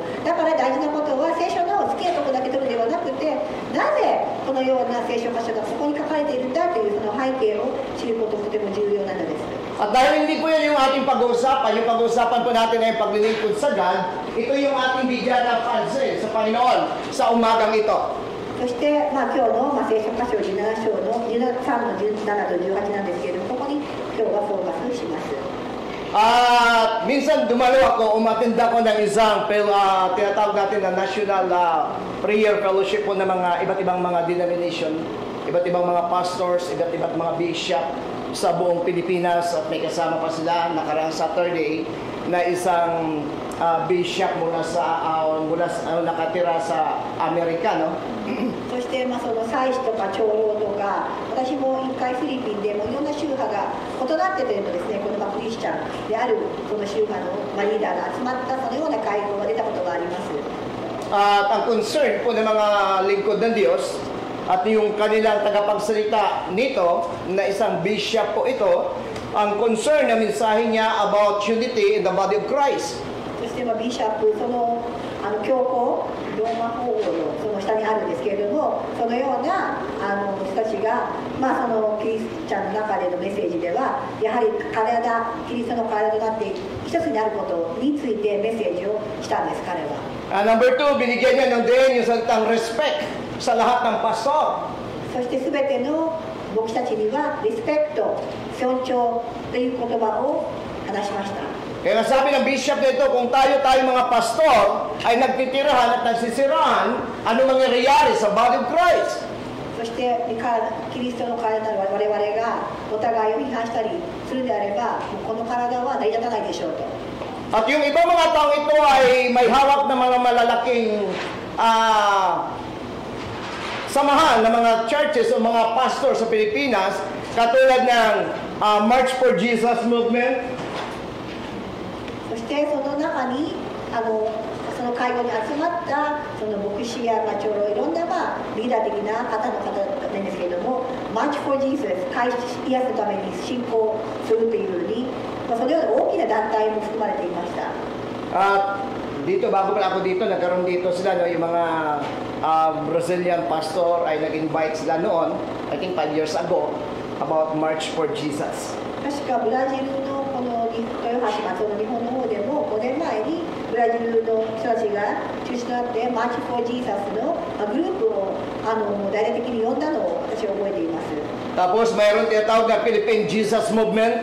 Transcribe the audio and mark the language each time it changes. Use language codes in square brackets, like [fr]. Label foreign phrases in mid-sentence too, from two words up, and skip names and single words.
[ja] だから大事なことは聖書の好きなところだけ取るではなくてなぜこのような聖書箇所がそこに書かれているんだというその背景を知ることとても重要なのです。 [tl] At dahil hindi po yan yung ating pag-uusapan, yung pag-uusapan po natin ay paglilingkod sa God, ito yung ating bigyan ng pansin sa Panginoon sa umagang ito. [ja] そして、今日の、聖書箇所17章の13の17と18なんですけれども、ここに今日はフォーカスします。 [tl] Minsan dumalo ako, umattend ako ng isang tinatawag natin na National Prayer Fellowship po ng mga iba't ibang mga denomination, iba't ibang mga pastors, iba't ibang mga bishop sa buong Pilipinas at may kasama pa sila nakaraang Saturday na isang bishop mula sa nakatira sa Amerika, no? [ja] そしてその祭司とか長老とか私も一回フィリピンでもいろんな宗派が異なってというとですねこのクリスチャンであるその宗派のリーダーが集まったそのような会合が出たことがあります。 [tl] At ang concern po ng mga lingkod ng Diyos at yung kanilang tagapagsalita nito na isang bishop po ito, ang concern na mensahe niya [en] about unity in the body of Christ. [ja] そしてビシャップその教皇ローマ法王のその下にあるんですけれどもそのような人たちが、そのキリスチャンの中でのメッセージではやはりキリストの体となって一つになることについてメッセージをしたんです彼は。 [tl] Number 2, binigyan niya ng din yung salitang respect sa lahat ng pastor. [ja] そして全ての牧師たちにはリスペクト、尊重という言葉を話しました。 [tl] Kaya sabi ng bishop nito, kung tayo mga pastor ay nagtitirahan at nagsisiraan, ano mangyayari sa [en] body of Christ? [ja] そしてキリストの体なる我々がお互いを批判したりするであれば、この体は成り立たないでしょうと。 [tl] At yung ibang mga tao ito ay may hawak na mga malalaking samahan ng mga churches o mga pastor sa Pilipinas, katulad ng March for Jesus movement. [ja] そしてその中にその会合に集まったその牧師や長老いろんなリーダー的な方なんですけれども、March for Jesus、イエスのために信仰するというふうに、そのような大きな団体も含まれていました。 [tl] At dito, bago pa ako dito, nagkaroon dito sila, no, yung mga [en] Brazilian pastor [tl] ay nag-invite sila noon, [en] I think 5 years ago, about March for Jesus. [ja] 確かブラジルのこの豊橋松尾の日本の方でも5年前にブラジルの人たちが中心となってマーチ・フォー・ジーザスのグループを大々的に呼んだのを私は覚えています。 [tl] Tapos mayroon tinatawag na Philippine Jesus Movement.